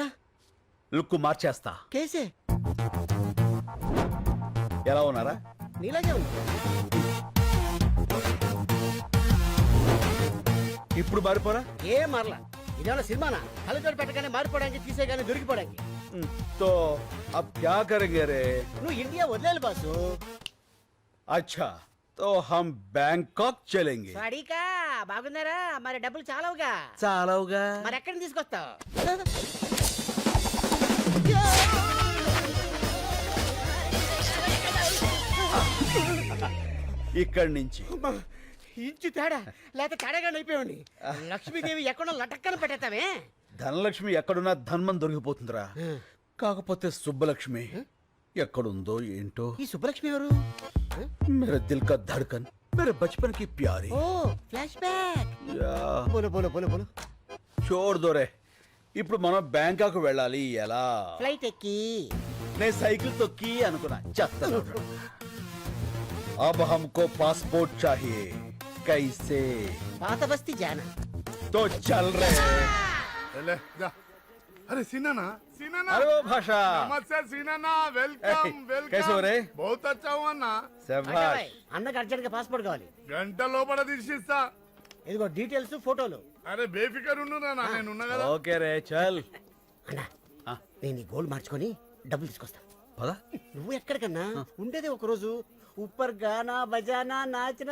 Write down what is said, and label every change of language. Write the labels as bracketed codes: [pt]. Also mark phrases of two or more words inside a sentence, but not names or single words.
[te] లుక్ మార్చేస్తా. కేసే ఎలా ఉన్నారా? నీలాగే ఉంది. ఇప్పుడు మారిపోరా. ఏ మరలా ఇదేమన్నా సినిమానా? కళ్ళజోడు పెట్టగానే మారిపోవడానికి తీసేగానే దొరికిపోవడానికి. [hi] तो अब क्या करेंगे रे? [te] నువ్వు ఇండియా వదిలేలు బాసు. [hi] अच्छा तो हम बैंकॉक चलेंगे. [te] వాడికా బాగున్నారా? మరి డబ్బులు చాలవుగా. చాలవుగా. మరి ఎక్కడి నుంచి తీసుకొస్తావు? ఇక్కడి నుంచి ఇంచు తేడా లేక తేడాగా అయిపోయావు. లక్ష్మీదేవి ఎక్కడో లటక్కన పెట్టేస్తావే. ధనలక్ష్మి ఎక్కడున్నా ధన్మం దొరికిపోతుందిరా. కాకపోతే సుబ్బలక్ష్మి ఎక్కడుందో ఏంటో. ఈ సుబ్బలక్ష్మి ఎవరు? [hi] मेरे दिल का धड़कन मेरे बचपन की प्यारी. [te] ఓ ఫ్లాష్ బ్యాక్. యా, [hi] बोलो बोलो बोलो बोलो. [te] చూడు దొరే ఇప్పుడు మనం బ్యాంకాక్ వెళ్ళాలి. ఎలా? ఫ్లైట్ ఎక్కి. నేను సైకిల్ తొక్కి అనుకున్నా. చేస్తాను. [hi] अब हमको पासपोर्ट चाहिए. कैसे? [te] పాత బస్తీ జానా. [hi] तो चल रहे. ले, जा। अरे सीनाना सीनाना अरे वो भाषा. नमस्ते सीनाना वेलकम ए, वेलकम कैसे हो रे? बहुत अच्छा हुआ ना [te] శభాష్. అన్నకు అర్జెంట్ గా పాస్పోర్ట్ కావాలి. గంట లోపల తీసిస్తా. ఇదిగో డీటెయిల్స్ ఫోటోలు. అరే బేఫికర్ ఉండురా నా నేను ఉన్నా కదా. ఓకే రే చల్. అన్నా ఆ. నేను ఈ గోల్డ్ మార్చుకొని డబ్బులు తీసుకొస్తా. పద. నువ్వు ఎక్కడికన్నా ఉండేది ఒక రోజు. [hi] ऊपर गाना बजाना नाचना.